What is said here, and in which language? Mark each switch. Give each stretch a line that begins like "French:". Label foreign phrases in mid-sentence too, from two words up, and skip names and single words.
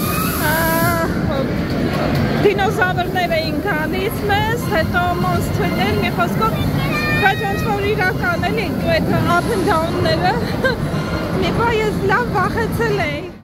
Armenian: դինոզավրներ էին գալիս մեզ, հետո մոնստրներ, մի խոսքով, բայց ոնց որ իրական էլի, այդ
English: up and down-ները,
Armenian: մի բա ես լավ վախեցել էի։